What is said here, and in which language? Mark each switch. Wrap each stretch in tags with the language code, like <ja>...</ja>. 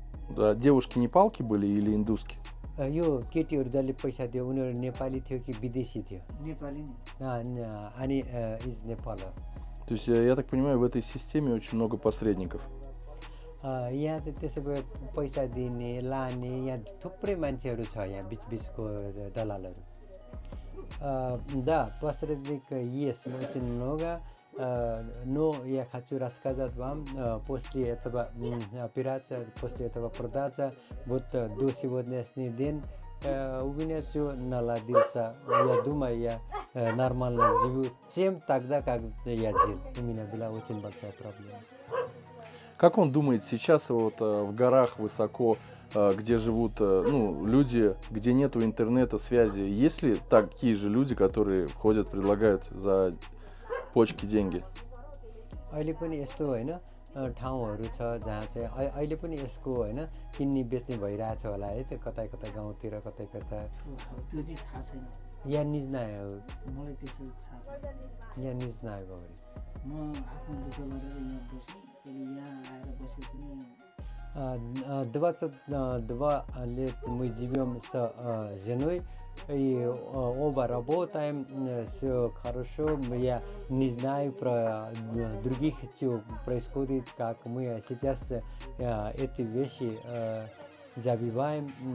<ru>Да, девушки непалки были или индуски?</ru> <ne>यो केटीहरु जसले पैसा दियो उनीहरु नेपाली थियो कि विदेशी थियो नेपाली अनि</ne> <en>Is Nepal.</en> <ru>То есть я так понимаю, в этой системе очень много посредников.</ru> <ne>यहाँ चाहिँ त्यसो भए पैसा दिने लाने यहाँ थुप्रै मान्छेहरु छ यहाँ बीच-बीचको दलालहरु.</ne> <ru>Да, посредник есть очень много, но я хочу рассказать вам после этого операции, после этого продажа, вот до сегодняшний день у меня все наладился. Я думаю, я нормально живу, чем тогда, как я жил. У меня была очень большая проблема. Как он думает сейчас вот в горах высоко, где живут люди, где нету интернета, связи? Есть ли такие же люди, которые ходят, предлагают за почки деньги?</ru> <ne>अहिले पनि यस्तो हैन ठाउँहरु छ जहाँ चाहिँ अहिले पनि यसको हैन किन्ने बेच्ने भइराछ होला है त्यो कतै कतै गाउँतिर कतै कतै त्यो चाहिँ थाहा छैन</ne> <ru>या не знаю</ru> <ne>मलाई त्यसो थाहा छैन</ne> <ru>या не знаю говорит</ru> <ne>म आफ्नो दुःख गरेर यहाँ बसे यहाँ आएर बसे पनि</ne> <ru>22 лет мы живем с женой, и оба работаем, все хорошо. Я не знаю про других, что происходит, как мы сейчас эти вещи забиваем.</ru>